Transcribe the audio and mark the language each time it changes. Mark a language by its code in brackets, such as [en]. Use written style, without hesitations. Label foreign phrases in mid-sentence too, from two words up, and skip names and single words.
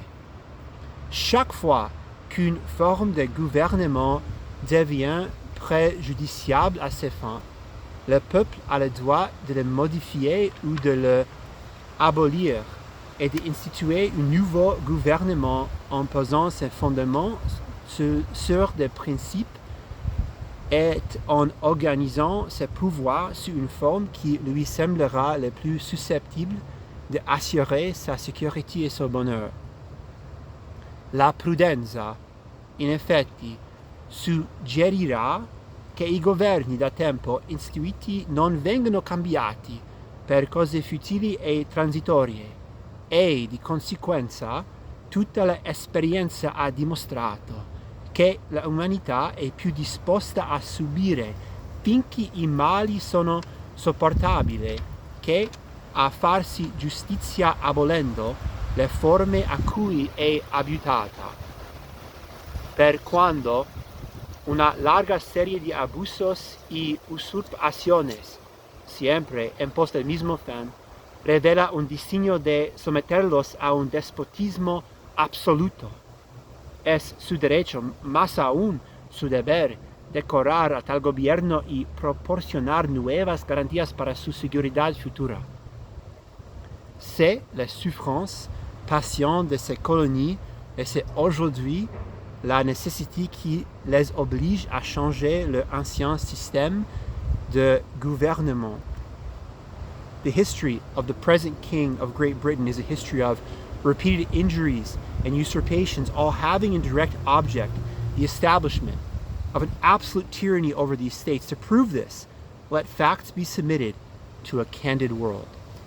[fr] Chaque fois qu'une forme de gouvernement devient préjudiciable à ses fins, le peuple a le droit de le modifier ou de le abolir et d'instituer un nouveau gouvernement en posant ses fondements sur des principes et en organisant ses pouvoirs sous une forme qui lui semblera le plus susceptible d'assurer sa sécurité et son bonheur. [it] La prudenza, in effetti, suggerirà che i governi da tempo istituiti non vengano cambiati per cose futili e transitorie, e di conseguenza tutta l'esperienza ha dimostrato che l'umanità è più disposta a subire finché i mali sono sopportabili che a farsi giustizia abolendo le forme a cui è abituata. [es] Per quando una larga serie de abusos y usurpaciones, siempre en pos del mismo fin, revela un diseño de someterlos a un despotismo absoluto. Es su derecho, más aún su deber, decorar a tal gobierno y proporcionar nuevas garantías para su seguridad futura. [fr] C'est la souffrance patiente de ces colonies et c'est aujourd'hui la nécessité qui les oblige à changer leur ancien système de gouvernement. [en] The history of the present king of Great Britain is a history of repeated injuries and usurpations, all having in direct object the establishment of an absolute tyranny over these states. To prove this, let facts be submitted to a candid world.